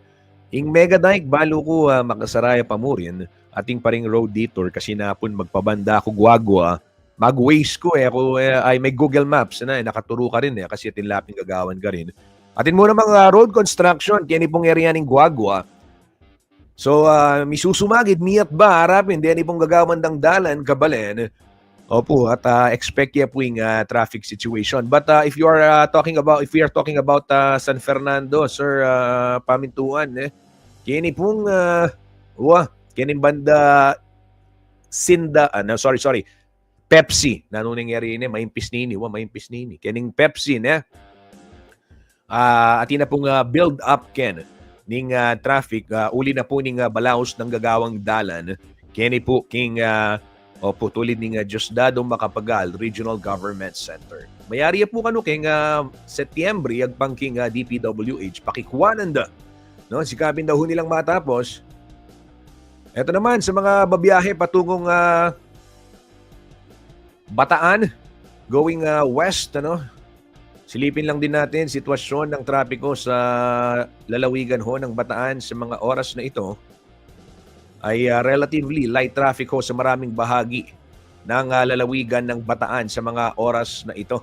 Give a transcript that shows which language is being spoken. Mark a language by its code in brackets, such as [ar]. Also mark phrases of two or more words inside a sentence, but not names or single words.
[pam] Ing Megadike, balo ko makasaraya pamurin, ating paring [en] road detour [pam] kasi napon magpabanda ako guagwa, mag-waste ko ako ay may Google Maps na nakaturo ka rin kasi tinlaping gagawan ka rin. Atin muna mga [en] road construction, [pam] kaya pong area ng Guagua. So, misusumagid miyat ba harapin di ani pong gagawandang dalan kabalen. Opo, at expect ya po yung [en] traffic situation. But if you are talking about, if we are talking about [pam] San Fernando, Sir Pamintuan, kini pong kining banda Sinda, no, sorry, Pepsi, nanunong eri ini, maimpis nini, maimpis nini. Kining Pepsi, at na pong [en] build up [pam] ken ning traffic, uli na po ning balaos ng gagawang dalan, kini po king opo, tulid ning Diosdado Macapagal Regional Government Center. Mayari po kano king Setyembre agpang king DPWH pakikuanan da. No, [tl] sikapin daw nilang matapos. Ito naman sa mga babiyahe patungong Bataan, [en] going west, [tl] ano? Silipin lang din natin sitwasyon ng trapiko sa lalawigan ho ng Bataan sa mga oras na ito ay [en] relatively light traffic [tl] ho sa maraming bahagi ng lalawigan ng Bataan sa mga oras na ito.